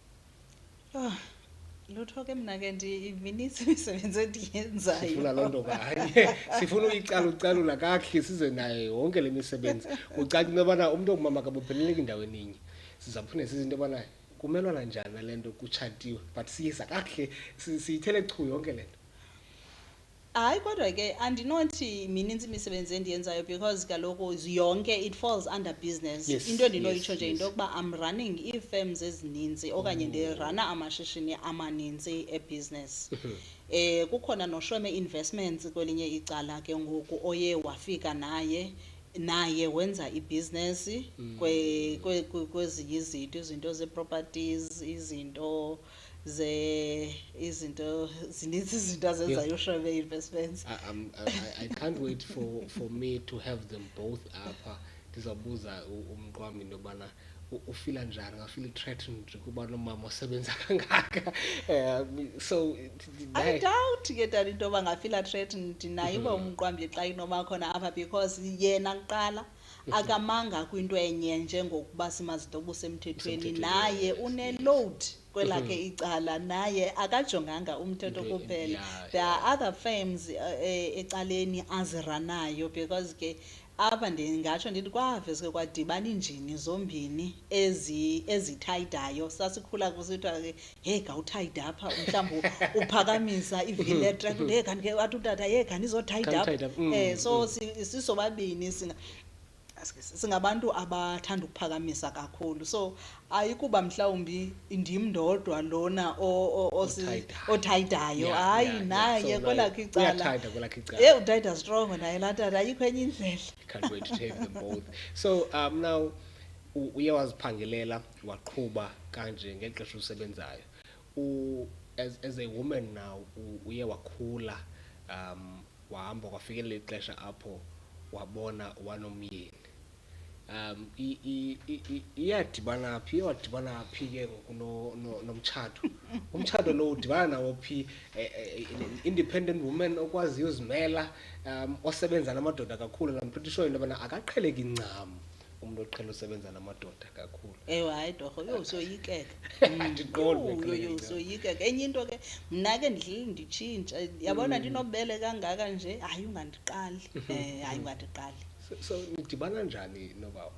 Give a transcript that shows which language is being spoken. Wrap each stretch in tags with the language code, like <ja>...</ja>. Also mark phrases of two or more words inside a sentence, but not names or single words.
<xh>Lutho ke mna ke minintsi imisebenzi endiyenzayo. Sifuna loo nto kanye sifuna ucalula kakuhle size nayo yonke le misebenzi ucaca into yobana umntu ongumama akabopheleleki endaweni inye. Sizaphinda size into yobana kumelwana njani nale nto kutshatiwe but siyisa kakuhle siyithele chu yonke le nto. Hayi kodwa ke andinothi minintsi imisebenzi endiyenzayo because kaloku yonke</xh> <en>it falls under business.</en> <xh>Into endinoyitsho nje into yokuba</xh> <en>I'm running</en> <xh>ii-firms ezininzi okanye ndirana amashishini amaninzi ebusiness. Kukhona noShweme Investments kwelinye icala ke ngoku oye wafika naye wenza ibusiness kwezinye izinto ze-properties izinto zininzi izinto azenzayo uShweme Investments.</xh> <en>I can't wait for me to have them both apha.</en> <xh>Ndizabuza umqwami into yobana ufila njani, ngafeel threatened kuba nomama osebenza kangaka. So</xh> <en>I doubt</en> <xh>ke tata into yoba ngafila threatened naye uba umqwambi xa inoba khona apha because yena kuqala akamanga kwinto enye njengokuba simazinto obusemthethweni. Naye une-load kwelakhe icala, naye akajonganga umthetho kuphela.</xh> <en>There are other firms</en> <xh>ecaleni aziranayo because ke apha ndingatsho ndithi kwaveske kwadibana iinjini zombini ezithayidayo. Sasikhula kusithiwa ke hey gawuthayida apha mhlawumbi uphakamisa ivili etrekta hey kanti ke wathi utata hey kanti izothayida apha. So sisobabini singabantu abathanda ukuphakamisa kakhulu. So ayikuba mhlawumbi ndim ndodwa lona othayidayo. Hayi naye kwelakhe icala uthayida strong naye laa tata ayikho enye indlela.</xh> <en>Can't wait to take them both.</en> <xh>So now uye waziphangelela waqhuba kanje ngexesha usebenzayo.</xh> <en>As a woman now</en> <xh>uye wakhula wahamba kwafikelela ixesha apho wabona wanomyeni. Iyadibana phi ke ngoku nomtshato. Umtshato lo udibana nawo phi?</xh> <en>Independent woman</en> <xh>okwaziyo uzimela osebenza namadoda kakhulu.</xh> <en>I'm pretty sure</en> <xh>into yobana akaqheleki ncam umuntu oqhela usebenza namadoda kakhulu. Ewe hayi torho usoyikeka. Ndiqonde usoyikeka. Enye into ke mna ke ndidlile nditshintsha yabona ndinobele kangaka nje hayi ungandiqali. Hayi ungandiqali. So nidibana njani nobawo?</xh>